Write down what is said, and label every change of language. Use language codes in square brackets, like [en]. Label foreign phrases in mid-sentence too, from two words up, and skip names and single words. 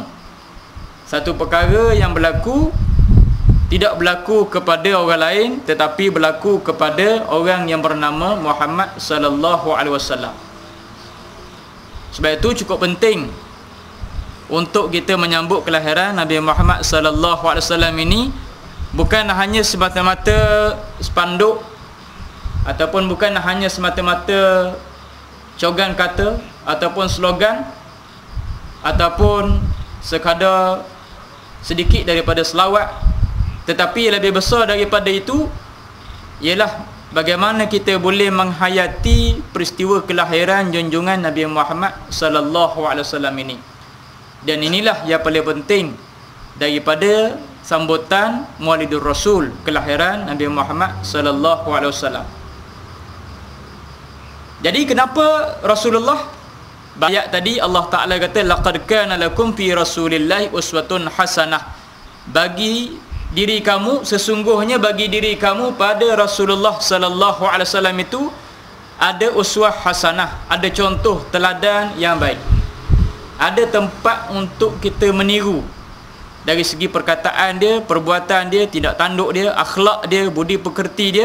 [ms] Satu perkara yang berlaku tidak berlaku kepada orang lain, tetapi berlaku kepada orang yang bernama Muhammad SAW. Sebab itu cukup penting untuk kita menyambut kelahiran Nabi Muhammad [ar] صلى الله عليه [ms] wasallam ini, bukan hanya semata-mata spanduk ataupun bukan hanya semata-mata cogan kata ataupun slogan ataupun sekadar sedikit daripada selawat, tetapi lebih besar daripada itu ialah bagaimana kita boleh menghayati peristiwa kelahiran junjungan Nabi Muhammad [ar] صلى الله عليه وسلم [ms] ini. Dan inilah yang paling penting daripada sambutan Maulidur Rasul, kelahiran Nabi Muhammad [ar] صلى الله عليه وسلم. [ms] Jadi kenapa Rasulullah, ayat tadi Allah Taala kata [ar] لقد كان لكم في رسول الله أسوة حسنة. [ms] Bagi diri kamu, sesungguhnya bagi diri kamu pada Rasulullah [ar] صلى الله عليه وسلم [ms] itu ada [ar] أسوة حسنة, [ms] ada contoh teladan yang baik. Ada tempat untuk kita meniru dari segi perkataan dia, perbuatan dia, tindak tanduk dia, akhlak dia, budi pekerti dia.